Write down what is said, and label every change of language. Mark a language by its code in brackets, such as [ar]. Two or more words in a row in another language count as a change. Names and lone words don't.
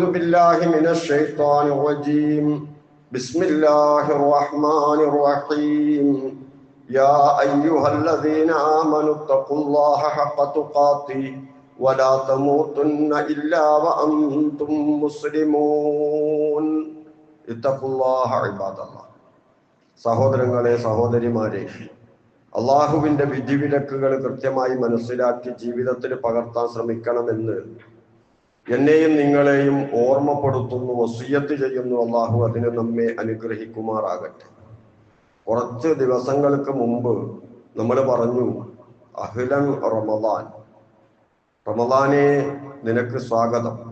[ar] بالله من الشيطان الرجيم بسم الله الرحمن الرحيم يا أيها الذين آمنوا اتقوا الله حق تقاته ولا تموتن إلا وأنتم مسلمون اتقوا الله عباد الله [ml] സഹോദരങ്ങളെ സഹോദരിമാരെ അള്ളാഹുവിൻ്റെ വിധിവിലക്കുകൾ കൃത്യമായി മനസ്സിലാക്കി ജീവിതത്തിൽ പകർത്താൻ ശ്രമിക്കണമെന്ന് എന്നെയും നിങ്ങളെയും ഓർമ്മപ്പെടുത്തുന്നു, വസിയ്യത്ത് ചെയ്യുന്നു. അള്ളാഹു അതിന് നമ്മെ അനുഗ്രഹിക്കുമാറാകട്ടെ. കുറച്ച് ദിവസങ്ങൾക്ക് മുമ്പ് നമ്മൾ പറഞ്ഞു, [ar] أهلا رمضان, [ml] റമദാനെ നിനക്ക് സ്വാഗതം.